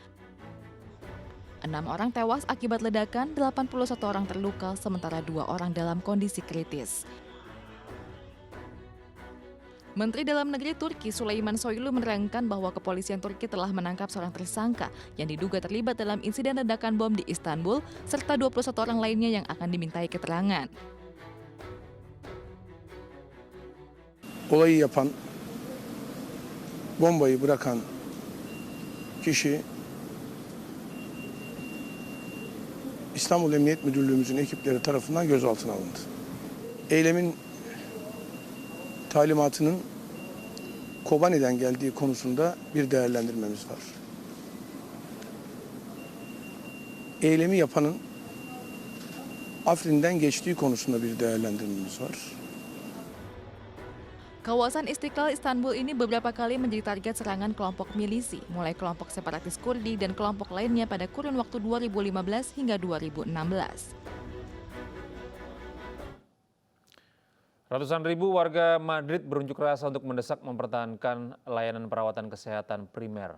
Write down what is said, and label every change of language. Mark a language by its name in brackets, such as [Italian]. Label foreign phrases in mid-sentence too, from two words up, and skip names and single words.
[Indonesian] 6 orang tewas akibat ledakan, 81 orang terluka, sementara 2 orang dalam kondisi kritis. Menteri Dalam Negeri Turki Süleyman Soylu menerangkan bahwa kepolisian Turki telah menangkap seorang tersangka yang diduga terlibat dalam insiden ledakan bom di Istanbul, serta 21 orang lainnya yang akan dimintai keterangan. [Turkish] Olayı yapan, bombayı bırakan kişi İstanbul Emniyet Müdürlüğümüzün ekipleri tarafından gözaltına alındı. Eylemin talimatının Kobani'den geldiği konusunda bir değerlendirmemiz var. Eylemi yapanın Afrin'den geçtiği konusunda bir değerlendirmemiz var. [Indonesian] Kawasan Istiqlal Istanbul ini beberapa kali menjadi target serangan kelompok milisi, mulai kelompok separatis Kurdi dan kelompok lainnya pada kurun waktu 2015 hingga 2016. Ratusan ribu warga Madrid berunjuk rasa untuk mendesak mempertahankan layanan perawatan kesehatan primer.